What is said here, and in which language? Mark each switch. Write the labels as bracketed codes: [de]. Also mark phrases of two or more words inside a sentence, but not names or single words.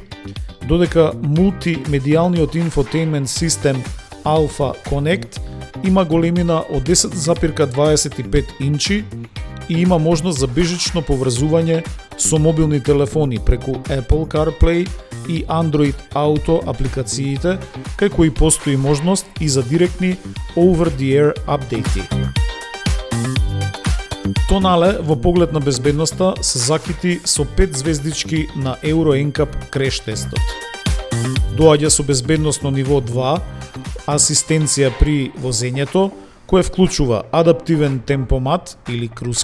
[mk] додека мултимедијалниот инфотеймент систем Alpha Connect има големина од 10,25 инчи и има можност за бежично поврзување со мобилни телефони преку Apple CarPlay и Android Auto апликациите, кај кои постои можност и за директни [en] over-the-air [mk] апдејти. Тонале во поглед на безбедноста се закити со 5 звездички на Euro NCAP креш тестот. Доаѓа со безбедносно ниво 2, асистенција при возењето, кој вклучува адаптивен темпомат или круз